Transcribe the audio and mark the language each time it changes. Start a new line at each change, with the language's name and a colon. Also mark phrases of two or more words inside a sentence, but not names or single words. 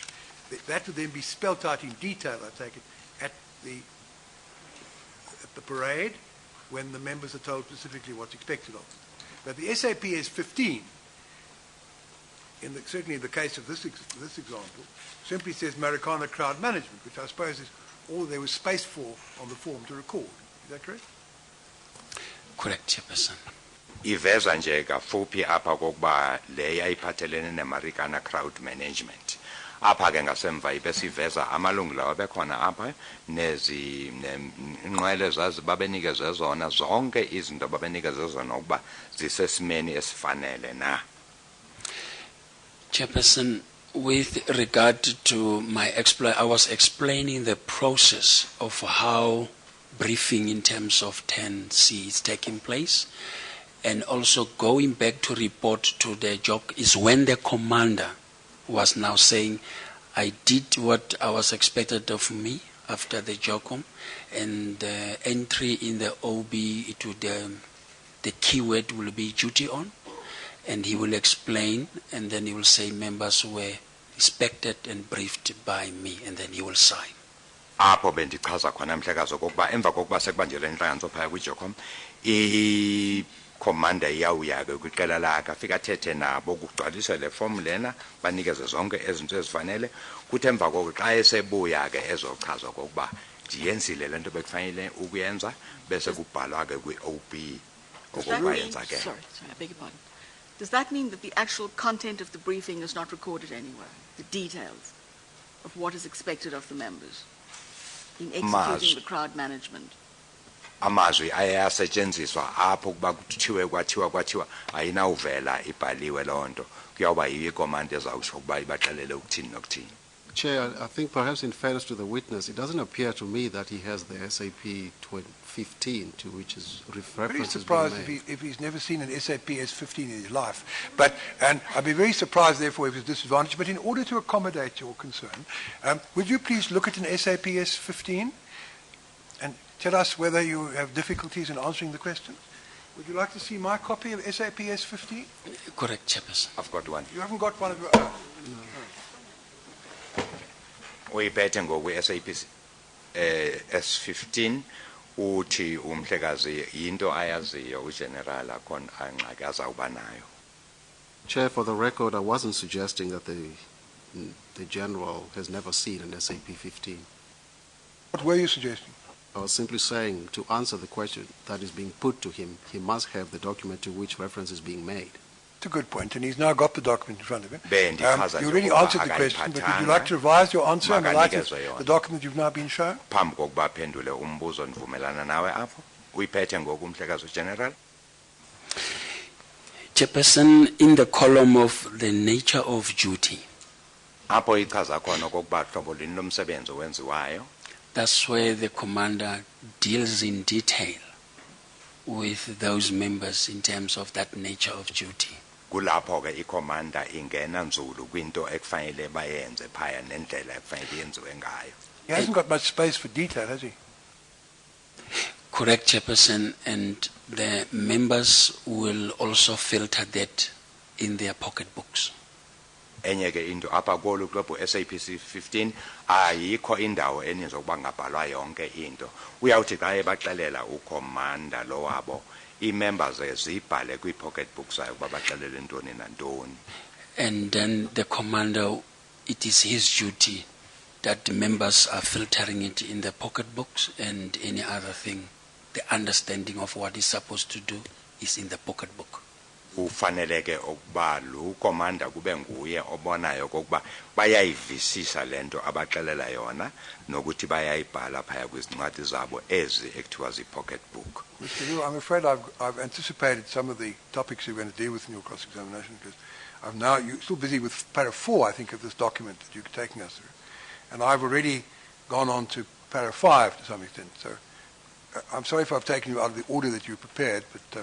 English: That would then be spelt out in detail, I take it, at the parade when the members are told specifically what's expected of them. But the SAPS 15, certainly in the case of this example, simply says Marikana crowd management, which I suppose is all there was space for on the form to record. Is that correct? Correct, Chairperson.
Xhosa: iveza nje kafuphi apha kokuba le yayiphathelene neMarikana
English: crowd management.
Xhosa: Apha ke ngasemva ibesiveza amalungu lawo bekhona apha inqwele zazi babenikeze zona zonke izinto babenikeze zona ukuba zisesimeni esifanele na.
English: Chairperson, with regard to my I was explaining the process of how briefing in terms of 10C is taking place, and also going back to report to the JOC is when the commander was now saying, I did what I was expected of me after the JOCOM, and the entry in the OB to the keyword will be duty on, and he will explain, and then he will say members were inspected and briefed by me, and then he will sign.
Xhosa: Apho bendichaza khona mhlekazi okokuba emva kokuba sekubanjelwe intlanganiso phaya kwi-JOCOM commander iyawuya ke kwiqela lakhe afika athethe nabo kugcwaliswe le form lena banikeze zonke ezinto ezifanele kuthi emva koko xa esebuya ke ezochaza kokuba ndiyenzile le nto bekufanele ukuyenza bese kubhalwa ke kwi-OB okokuba yenza ke.
English: Sorry, I beg your pardon. Does that mean that the actual content of the briefing is not recorded anywhere? The details of what is expected of the members in executing the crowd management?
Xhosa: Amazwi ayasetshenziswa apho kuba kuthiwe kwathiwa ayinawuvela ibhaliwe loo nto kuyawuba yiyo ikomanda ezawutsho ukuba ibaxelele ukuthini nokuthini.
English: Chair, I think perhaps in fairness to the witness, it doesn't appear to me that he has the SAP 15 to which is reference. Very surprised if he's never seen an SAPS 15 in his life. And I'd be very surprised, therefore, if he's disadvantaged. But in order to accommodate your concern, would you please look at an SAPS 15 and tell us whether you have difficulties in answering the questions? Would you like to see my copy of SAPS 15? Correct, Chairperson. I've got one. You haven't got one of your own?
Xhosa: Uyiphethe ngokwi-SAPS S15 uthi umhlekazi into ayaziyo ugeneral akhona angxaki azawuba nayo.
English: Chair, for the record, I wasn't suggesting that the the General has never seen an SAP 15. What were you suggesting? I was simply saying, to answer the question that is being put to him, he must have the document to which reference is being made. It's a good point, and he's now got the document in front of him.
Xhosa: Bendichaza
English: You
Xhosa: nje
English: already
Xhosa: ukuba
English: answered the question, but would you
Xhosa: akayiphathanga.
English: like to revise your answer in the light of
Xhosa: Makanikezwe yona.
English: the document you've now been shown?
Xhosa: Phambi kokuba aphendule umbuzo ndivumelana nawe apho. Uyiphethe ngoku umhlekazi general.
English: Chairperson, in the column of the nature of duty,
Xhosa: Apho ichaza khona okokuba hlobo lini lomsebenzi owenziwayo.
English: that's where the commander deals in detail with those members in terms of that nature of duty.
Xhosa: Kulapho ke ikomanda ingena nzulu kwinto ekufanele bayenze phaya nendlela ekufanele yenziwe ngayo.
English: He hasn't got much space for detail, has he? Correct, Chairperson, and the members will also filter that in their pocketbooks.
Xhosa: Enye ke into apha kolu klubhu SAPC 15 ayikho indawo eninzi ukuba ngabhalwa yonke into. Uyawuthi xa ebaxelela ukomanda lo wabo i-members zibhale kwi-
English: pocket books
Xhosa: zayo ukuba baxelele ntoni nantoni.
English: And then the commander, it is his duty that the members are filtering it in the pocketbooks, and any other thing, the understanding of what he's supposed to do is in the pocketbook.
Xhosa: Ufanele ke ukuba lo komanda kube nguye obonayo okokuba bayayivisisa lento abaxelela yona nokuthi bayayibhala phaya kwizincwadi zabo ezi ekuthiwa zi-
English: pocket book. Mr. Liu, I'm afraid I've anticipated some of the topics you're going to deal with in your cross-examination, because you're still busy with para 4, I think, of this document that you're taking us through. And I've already gone on to para 5 to some extent. So I'm sorry if I've taken you out of the order that you prepared, but